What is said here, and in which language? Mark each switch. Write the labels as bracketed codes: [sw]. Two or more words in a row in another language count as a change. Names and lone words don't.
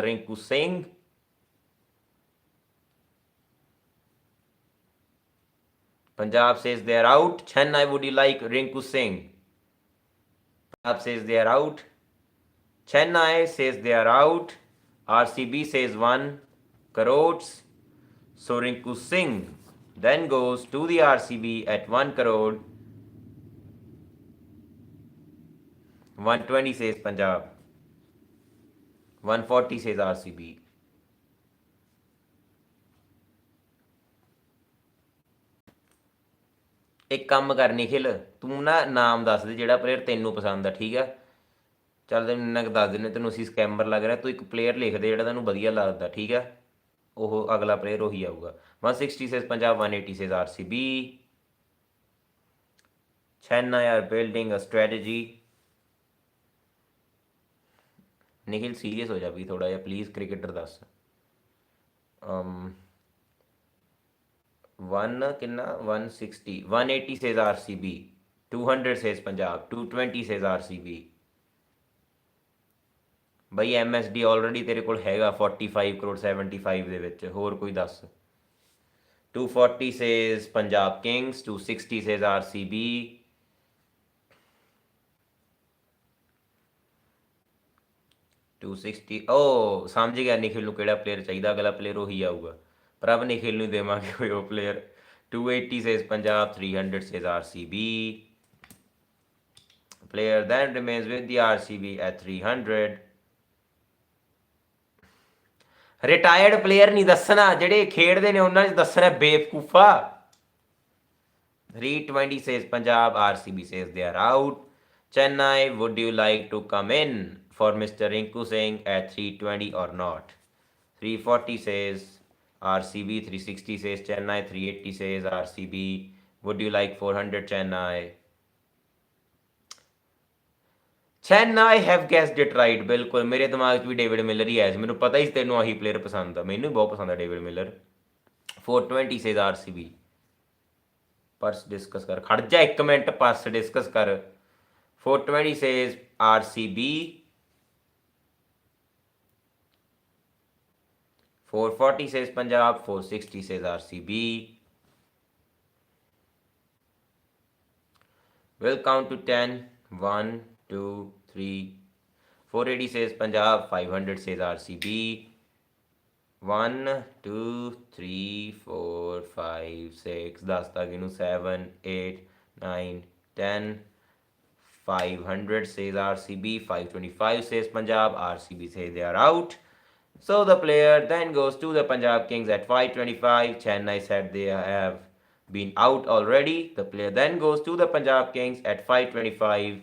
[en] Rinku Singh Punjab says they are out Chennai would you like Rinku Singh Punjab says they are out Chennai says they are out RCB says 1 crores so Rinku Singh then goes to the RCB at 1 crore 120 says Punjab 140 says RCB [pa] ਇੱਕ ਕੰਮ ਕਰ ਨਿਖਿਲ ਤੂੰ ਨਾ ਨਾਮ ਦੱਸ ਦੇ ਜਿਹੜਾ ਪਲੇਅਰ ਤੈਨੂੰ ਪਸੰਦ ਆ ਠੀਕ ਆ ਚੱਲ ਤੈਨੂੰ ਇੰਨਾ ਕੁ ਦੱਸ ਦਿੰਦੇ ਤੈਨੂੰ ਅਸੀਂ ਸਕੈਮਰ ਲੱਗ ਰਿਹਾ ਤੂੰ ਇੱਕ ਪਲੇਅਰ ਲਿਖ ਦੇ ਜਿਹੜਾ ਤੈਨੂੰ ਵਧੀਆ ਲੱਗਦਾ ਠੀਕ ਆ ਉਹ ਅਗਲਾ ਪਲੇਅਰ ਉਹੀ ਆਊਗਾ। [en] 160 says Punjab, 180 says RCB। Chennai are building a strategy। [pa] ਨਿਖਿਲ ਸੀਰੀਅਸ ਹੋ ਜਾ ਵੀ ਥੋੜਾ ਜਿਹਾ ਪਲੀਜ਼, ਕ੍ਰਿਕਟਰ ਦੱਸ। [en] 1 ਕਿੰਨਾ 160 180 says RCB, 200 says Punjab, 220 says RCB। [pa] ਬਈ MSD ਆਲਰੇਡੀ ਤੇਰੇ ਕੋਲ ਹੈਗਾ 45 ਕਰੋੜ 75 ਦੇ ਵਿੱਚ, ਹੋਰ ਕੋਈ ਦੱਸ। [en] 240 says Punjab Kings, 260 says RCB। [pa] 260 ਓ ਸਮਝ ਗਿਆ ਨਿਖਿਲ ਨੂੰ ਕਿਹੜਾ ਪਲੇਅਰ ਚਾਹੀਦਾ, ਅਗਲਾ ਪਲੇਅਰ ਉਹੀ ਆਊਗਾ। ਪ੍ਰਭ ਨਿਖਿਲ ਨੂੰ ਦੇਵਾਂਗੇ ਕੋਈ ਉਹ ਪਲੇਅਰ। [en] 280 says Punjab, 300 says RCB। Player then remains with the RCB at 300। [pa] ਰਿਟਾਇਰਡ ਪਲੇਅਰ ਨਹੀਂ ਦੱਸਣਾ, ਜਿਹੜੇ ਖੇਡਦੇ ਨੇ ਉਹਨਾਂ 'ਚ ਦੱਸਣਾ ਬੇਵਕੂਫਾ। [en] 320 says Punjab, RCB says they are out। Chennai, would you like to come in for Mr. Rinku Singh at 320 or not? 340 says RCB, 360 says Chennai, 380 says RCB। Would you like 400 Chennai? Chennai have guessed it right। [pa] ਬਿਲਕੁਲ ਮੇਰੇ ਦਿਮਾਗ 'ਚ ਵੀ ਡੇਵਿਡ ਮਿਲਰ ਹੀ ਆਇਆ ਸੀ, ਮੈਨੂੰ ਪਤਾ ਹੀ ਤੈਨੂੰ ਆਹੀ ਪਲੇਅਰ ਪਸੰਦ ਆ, ਮੈਨੂੰ ਬਹੁਤ ਪਸੰਦ ਆ ਡੇਵਿਡ ਮਿਲਰ। [en] 420 says RCB। purse discuss [pa] ਕਰ, ਖੜ ਜਾ 1 ਮਿੰਟ, [en] purse discuss [pa] ਕਰ। [en] 420 says RCB। 440 says Punjab, 460 says RCB। We'll count to 10। 1 2 3 480 says Punjab, 500 says RCB। [pa] 1 2 3 4 5 6 10 ਤੱਕ ਇਨੂੰ 7 8 9 10। [en] 500 says RCB, 525 says Punjab, RCB say they are out। So the player then goes to the Punjab Kings at 525। Chennai said they have been out already। The player then goes to the Punjab Kings at 525।